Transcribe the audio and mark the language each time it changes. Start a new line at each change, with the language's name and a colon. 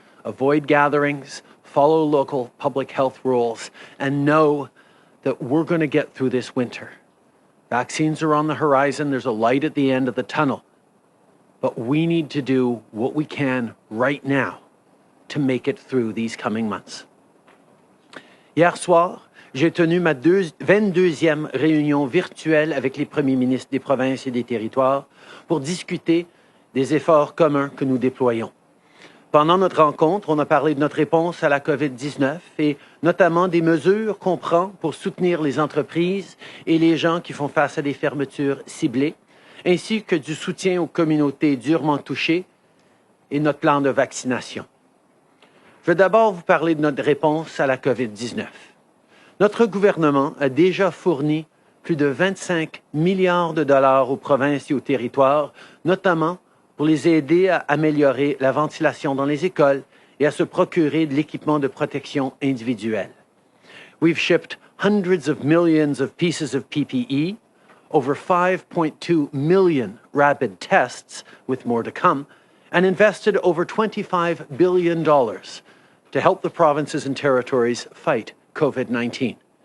English: Avoid gatherings, follow local public health rules, and know that we're going to get through this winter. Vaccines are on the horizon. There's a light at the end of the tunnel. But we need to do what we can right now to make it through these coming months.
French: Hier soir, j'ai tenu ma 22e réunion virtuelle avec les premiers ministres des provinces et des territoires pour discuter des efforts communs que nous déployons. Pendant notre rencontre, on a parlé de notre réponse à la COVID-19 et notamment des mesures qu'on prend pour soutenir les entreprises et les gens qui font face à des fermetures ciblées, ainsi que du soutien aux communautés durement touchées et notre plan de vaccination. Je vais d'abord vous parler de notre réponse à la COVID-19. Notre gouvernement a déjà fourni plus de 25 milliards de dollars aux provinces et aux territoires, notamment pour les aider à améliorer la ventilation dans les écoles et à se procurer de l'équipement de protection individuelle.
English: We've shipped hundreds of millions of pieces of PPE, over 5.2 million rapid tests, with more to come, and invested over $25 billion to help the provinces and territories fight COVID-19.